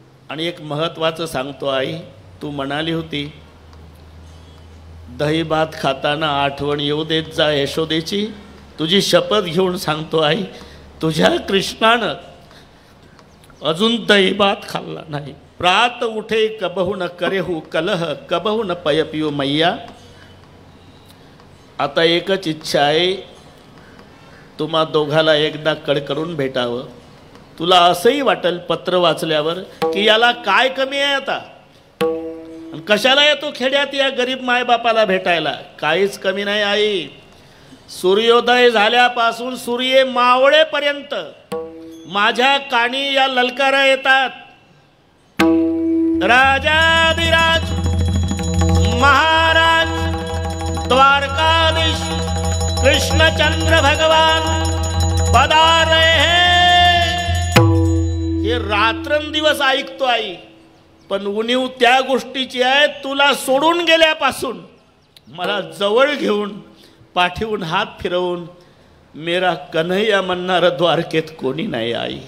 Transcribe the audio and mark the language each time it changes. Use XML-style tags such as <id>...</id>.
<mr>आणि एक महत्त्वाचं सांगतो आई, तू म्हणाली होती दही भात खाताना आठवण येऊ देत जा यशोदेची। तुझी शपथ घेऊन सांगतो आई, तुझ्या कृष्णानं अजून दही भात खाल्ला नाही।</mr> <bra>प्रात उठे कबहू न करेहू कलह, कबहू न पय पियो मैया।</bra> <mr>आता एकच इच्छा आहे, तुम्हा दोघाला एकदा कड करून भेटावं। तुला असंही वाटेल पत्र वाचल्यावर की याला काय कमी आहे आता, कशाला येतो खेड्यात या गरीब मायबापाला भेटायला? काहीच कमी नाही आई। सूर्योदय झाल्यापासून सूर्य मावळेपर्यंत माझ्या कानी या ललकारा येतात।</mr> <hi>राजाधिराज महाराज द्वारकाधीश कृष्णचंद्र भगवान पधार रहे हैं।</hi> <mr>हे रात्रंदिवस ऐकतो आई, पण उणीव त्या गोष्टीची आहे, तुला सोडून गेल्यापासून मला जवळ घेऊन पाठीवून हात फिरवून</mr> <hi>मेरा कन्हैया</hi> <mr>म्हणणारा द्वारकेत कोणी नाही आई।</mr>